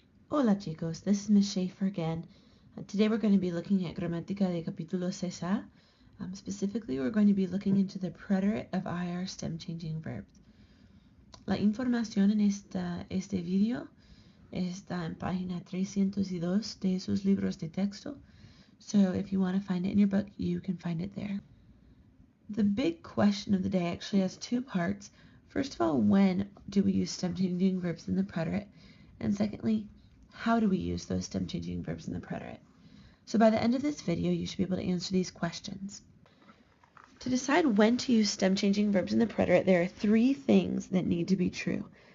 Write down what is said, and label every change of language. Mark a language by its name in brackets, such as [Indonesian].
[Spanish] Hola chicos, [English] this is Miss Schaefer again. Today we're going to be looking at Gramática de Capítulo 6A. Specifically, we're going to be looking into the preterite of IR stem changing verbs. [Spanish] La información en este video está en página 302 de sus libros de texto. [English] So if you want to find it in your book, you can find it there. The big question of the day actually has two parts. First of all, when do we use stem changing verbs in the preterite? And secondly, how do we use those stem changing verbs in the preterite? So by the end of this video, you should be able to answer these questions. To decide when to use stem changing verbs in the preterite, there are three things that need to be true.